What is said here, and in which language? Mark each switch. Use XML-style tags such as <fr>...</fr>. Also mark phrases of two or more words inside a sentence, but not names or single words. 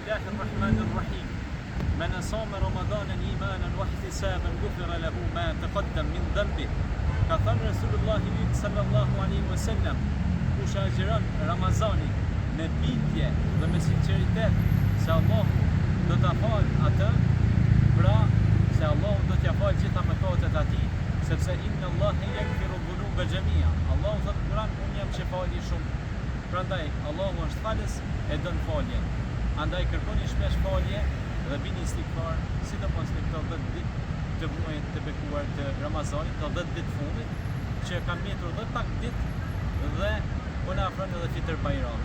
<ar>الرحمن الرحيم من صام رمضان إيمانا واحتسابا غفر له ما تقدم من ذنبه.</ar> <sq>Ka thënë Resulullah</sq> <ar>صلى الله عليه وسلم,</ar> <sq>kush agjiron Ramazanin me bindje dhe me sinqeritet se Allah do ta fal atë, pra se Allah do t'ia fal gjitha mëkatet atij, sepse</sq> <ar>إن الله يغفر الذنوب جميعا.</ar> <sq>Allah thot në Kur'an, unë jam shefali shumë. Prandaj Allahu është falës e don faljen. Andaj kërkoni shpesh falje dhe bini istighfar, sidomos në këto 10 ditë të muajit të bekuar të Ramazanit, të 10 ditë fundit, që kanë mbetur 10 pak ditë dhe po na afron edhe fitër Bajrami.</sq>